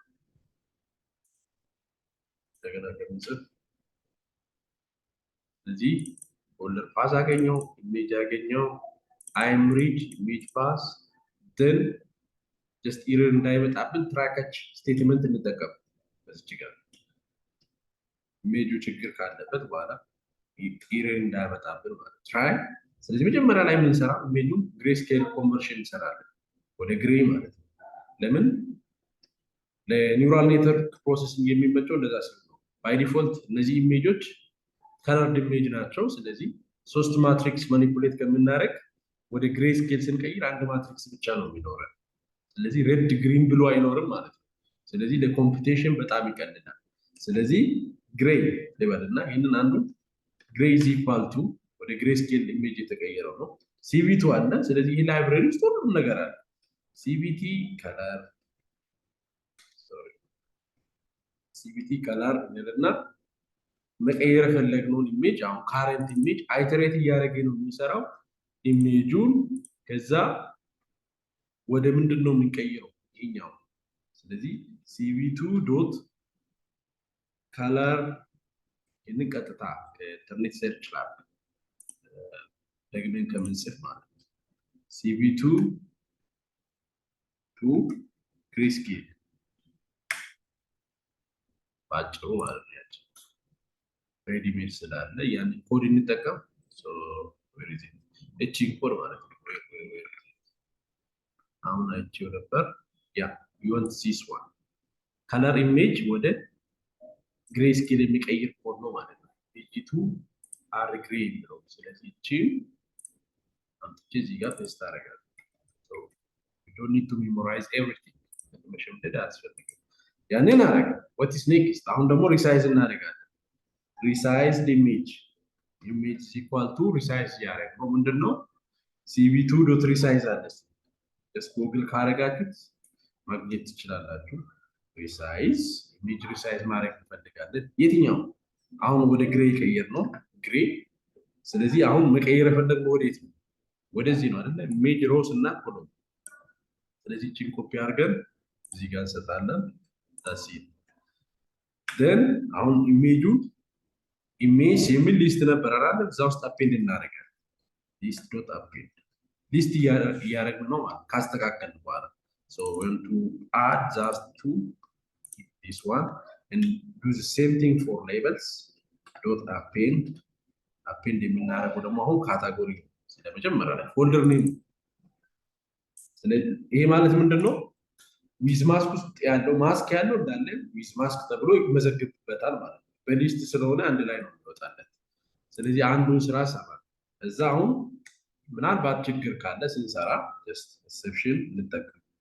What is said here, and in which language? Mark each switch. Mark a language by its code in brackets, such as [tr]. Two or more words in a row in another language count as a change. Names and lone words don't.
[am] እንደገና ከምጽፍ ስለዚህ [en] folder path [am] አገኘው ኢሜጅ አገኘው [en] I'm read image path then just error [am] እንዳይመጣብን [en] try-catch statement [am] እንጠቀም በዚህ ጋር ኢሜጁ ችግር ካለበት በኋላ error እንዳይመጣብን ማለት try ስለዚህ መጀመሪያ ላይ ምን ሰራ ኢሜጁ [en] grayscale conversion [am] እንሰራለን ወደ ግሬ ማለት ነው ለምን [en] neural network [am] ፕሮሰሲንግ የሚመቸው እንደዛ ነው [en] by default [am] እነዚህ ኢሜጆች [en] colored image [am] ናቸው ስለዚህ ሶስት [en] matrix manipulate [am] ከምናደርግ ወደ grayscale ስንቀይር አንድ ማትሪክስ ብቻ ነው የሚኖረው ስለዚህ [en] red green [am] ብሎ አይኖርም ማለት ነው ስለዚህ ለኮምፒውቴሽን በጣም ይቀልላል ስለዚህ ግሬ ለበልና ይሄንን አንዱ ግሬ [en] is equal to [am] ወደ grayscale ኢሜጅ የተቀየረው ነው cv2 አለ ስለዚህ ይሄ ላይብራሪ ውስጥ ሁሉ ነገር አለ cvt color እንልና መቀየር ፈለግነውን ኢሜጅ አሁን [en] current image iterate [am] እያደረገ ነው የሚሰራው ኢሜጁን ከዛ ወደ ምንድነው የምንቀይረው ይሄኛው ስለዚህ cv2.color እንቀጥታ [en] internet search [am] ላይ ደግመን ከምንጽፍ ማለት ነው [en] cv2 to grayscale [am] ባጭሩ ማለት ነው [en] ready made [am] ስላለ ያን ኮድ እንጠቀም [en] so where is it [am] እቺ ኮድ ማለት ነው አሁን አይቼው ነበር ያ [en] you want this one color image [am] ወደ grayscale የሚቀይር ኮድ ነው ማለት ነው እቺ2 [en] are gray [am] ነው ስለዚህ እቺ አንቺ እዚህ ጋር ፔስት አደርጋለሁ [en] so you don't need to memorize everything [am] መሸምደድ አያስፈልግም ያንን አረጋ [en] what is next [am] አሁን ደግሞ resize እናደርጋለን [en] resized image is equal to resize [am] ያደረገው ምንድነው cv2.resize አለ [en] just google [am] ካረጋችሁት ማግኘት ትችላላችሁ [en] resize image resize [am] ማድረግ እንፈልጋለን የትኛው አሁን ወደ ግሬ ቀየር ነው ግሬ ስለዚህ አሁን መቀየር ፈለግነው ወዴት ነው ወደዚህ ነው አይደል [en] image rows [am] እና column ስለዚህ ቺን ኮፒ አድርገን እዚህ ጋር እንሰጣለን [en] that's it then [am] አሁን ኢሜጁ ኢሜጅ የሚል ሊስት ነበር አይደል እዛው ውስጥ አፔንድ እናደርጋለን list.append ሊስት ያደረግን ነው ማለት ካስተካከልን በኋላ [en] so we want to add just to this one and do the same thing for labels dot append [am] የምናደርገው ደግሞ አሁን ካታጎሪ ስለመጀመሪያ ላይ [en] folder name [am] ስለዚህ ይሄ ማለት ምንድነው [en] with mask [am] ውስጥ ያለው ማስክ ያለው እንዳለ [en] with mask [am] ተብሎ ይመዘገብበታል ማለት ነው በሊስት ስለሆነ አንድ ላይ ነው የሚወጣለት ስለዚህ አንዱን ስራ ሰራ እዛ አሁን ምናልባት ችግር ካለ ስንሰራ [en] just exception [am] እንጠቀም